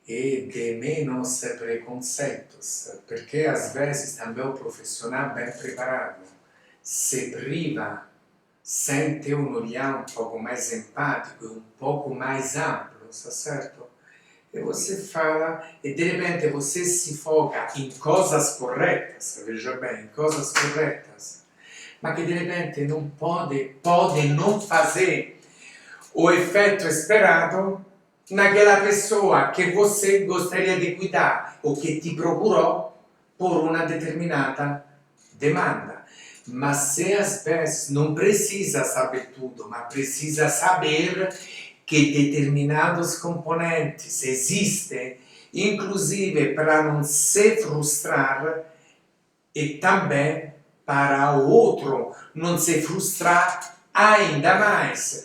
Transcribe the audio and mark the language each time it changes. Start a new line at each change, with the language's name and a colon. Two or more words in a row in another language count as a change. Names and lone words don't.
Portuguese: e de menos preconceitos, porque às vezes também o profissional bem preparado se priva, sente um olhar um pouco mais empático e um pouco mais amplo, tá certo? E você fala, e de repente você se foca em coisas corretas, veja bem, em coisas corretas,
Italian: ma che
Portuguese: di repente non pode non fazer o
Italian: effetto esperato
Portuguese: naquela pessoa que você gostaria de cuidar ou que te procurou por uma determinada demanda. Mas se às vezes não precisa saber tudo, mas precisa saber que determinados componentes existem, inclusive para não se frustrar e também para o outro não se frustrar ainda mais.